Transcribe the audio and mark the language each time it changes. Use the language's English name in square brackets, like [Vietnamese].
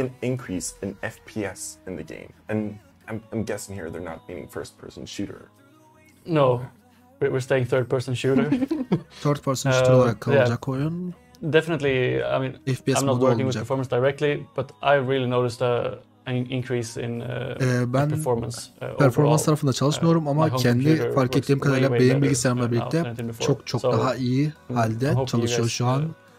[English] Will there be an increase in FPS in the game? And I'm guessing here they're not meaning first-person shooter. No, we're staying third-person shooter. [Turkish] Third-person shooter olarak kalacak oyun. [English] Definitely, I mean, FPS I'm not working with performance directly, but I really noticed an increase in performance. [Turkish] Performans tarafında çalışmıyorum ama kendi fark ettiğim kadarıyla benim bilgisayarımla birlikte çok daha iyi halde çalışıyor şu an.